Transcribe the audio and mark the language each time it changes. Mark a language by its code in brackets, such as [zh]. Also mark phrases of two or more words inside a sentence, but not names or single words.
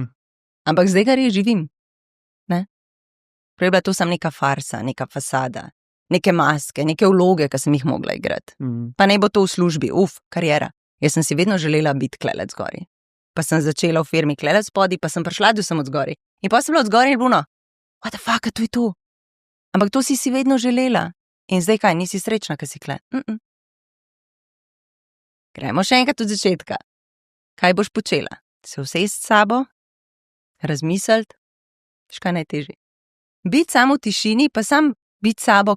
[sl] Ampak zdaj ga res živim. Ne? Prej je bila to samo neka farsa, neka fasada, neke maske, neke vloge, ki sem jih mogla igrati. Pa ne bo to v službi, kariera. Jaz sem si vedno želela biti klelec gori. Pa sem začela v firmi klelec spodaj, pa sem prišla, da sem od zgori. In pa sem bila od zgori in bilo, [en] what the fuck, [sl] to je to. Ampak to si vedno želela. In zdaj kaj, nisi srečna, ko si kle? Gremo še enkrat od začetka. Kaj boš počela? Se usesti s sabo? Razmisliti? Škaj najtežje? Biti samo v tišini, pa sam biti s sabo.